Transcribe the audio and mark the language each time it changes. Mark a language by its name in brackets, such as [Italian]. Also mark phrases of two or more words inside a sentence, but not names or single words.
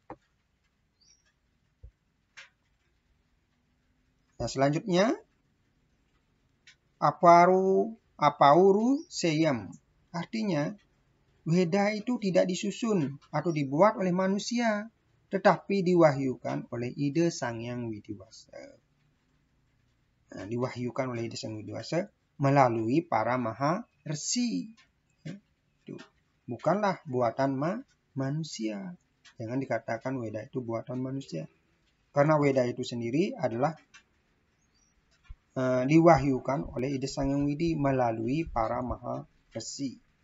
[Indonesian] Nah, selanjutnya Apauru Seyam. Artinya Weda itu tidak disusun atau dibuat oleh manusia, tetapi diwahyukan oleh Ide Sangyang Widiwasa. Nah, diwahyukan oleh Ide Sangyang Widiwasa melalui para maha resi. Itu bukanlah buatan manusia. Jangan dikatakan Weda itu buatan manusia. Karena Weda itu sendiri adalah diwahyukan oleh Ide Sangyang Widi melalui para maha resi.